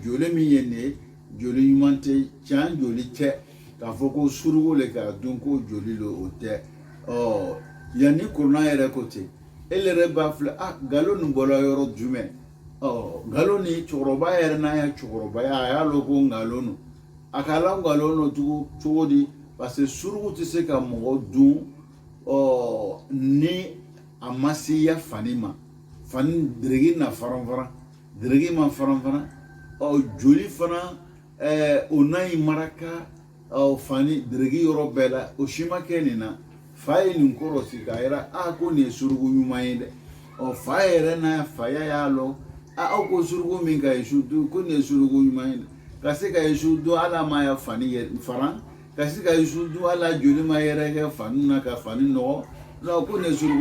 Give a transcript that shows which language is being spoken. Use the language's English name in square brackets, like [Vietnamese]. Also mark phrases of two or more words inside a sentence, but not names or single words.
[Bambara] joli min ye nin ye joli ɲuman tɛ can joli tɛ k'a fɔ ko suruku le k'a dun ko joli lo o tɛ yanni Kuruna yɛrɛ ko ten e yɛrɛ b'a filɛ ngalon nin bɔra yɔrɔ jumɛn ngalon ni cɛkɔrɔba yɛrɛ n'a ya cɛkɔrɔbaya a y'a lɔn ko ngalon no a ka la ngalon no cogo di [French] parce que [Bambara] suruku tɛ se ka mɔgɔ dun ni a ma se ya fani ma fani deregi na faran deregi ma faran joli fana o n'a ye maraka fani deregi yɔrɔ bɛɛ la o si ma kɛ nin na fa ye nin kɔrɔsi k'a yira ko nin ye suruku ɲuman ye dɛ fa yɛrɛ n'a faya y'a lɔn aw ko suruku min ka Yesu dun ko nin ye suruku ɲuman ye dɛ ka se ka Yesu dun ala ma ya fani faran ka se ka Yesu dun ala joli ma yɛrɛ kɛ fani na ka fani nɔgɔ ko nin ye suruku